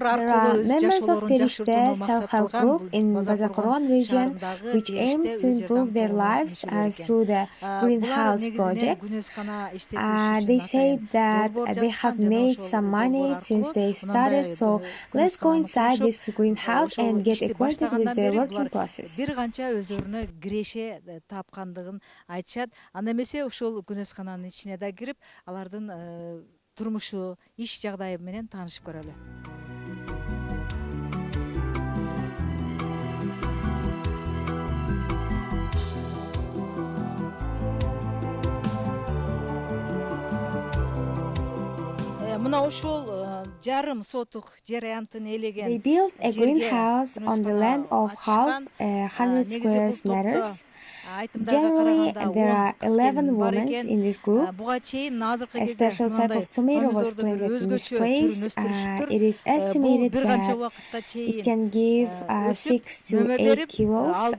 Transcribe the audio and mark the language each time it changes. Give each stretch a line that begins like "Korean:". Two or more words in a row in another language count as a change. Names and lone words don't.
English: There
Kyrgyz: аркылуу
English: are
Kyrgyz: өз
English: members of
Kyrgyz: жашоолорун Perishte жакшыртууну максат
English: self-help
Kyrgyz: кылган
English: group in Bazar-Korgon region, which aims to improve their lives through the greenhouse project. They say that they have made some money since they started, so let's go inside this greenhouse and get acquainted with the working process.
Kyrgyz: Бир канча өздөрүнө киреше тапкандыгын айтышат. Анда эмесе ушул күнөскананын ичине да кирип, алардын турмушу, иш жагдайы менен таанышып көрөлү. Мына ушул жарым сотук жер аянтын элеген.
English: They built a greenhouse on the land of half 100 square meters. Generally, there are 11 women in this group. A special type of tomato was planted in this place. It is estimated that it can give 6 to 8 kilos.